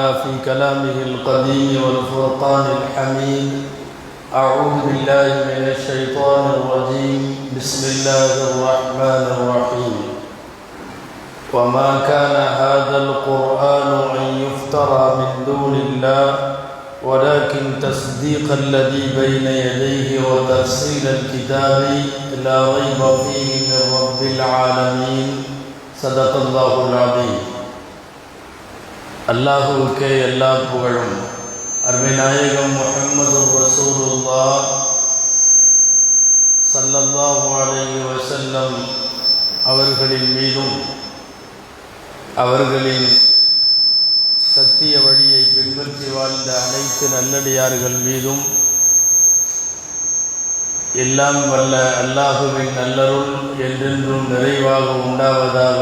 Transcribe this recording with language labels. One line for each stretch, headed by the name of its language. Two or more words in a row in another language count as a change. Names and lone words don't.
Arabic: في كلامه القديم والفرقان الحميد أعوذ بالله من الشيطان الرجيم بسم الله الرحمن الرحيم وما كان هذا القرآن أن يفترى من دون الله ولكن تصديق الذي بين يديه وتفصيل الكتاب لا ريب فيه من رب العالمين صدق الله العظيم.
Tamil: அல்லாஹ்வுக்கே எல்லா புகழும். அருமைநாயகம் முஹம்மது ரசூலுல்லாஹ்
Arabic: صلى الله عليه وسلم
Tamil: அவர்களின் மீதும் அவர்களின் சத்திய வழியை பின்பற்றி வாழ்ந்த அனைத்து நல்லடியார்கள் மீதும் எல்லாம் வல்ல அல்லாஹுவின் நல்லருள் என்றென்றும் நிறைவாக உண்டாவதாக.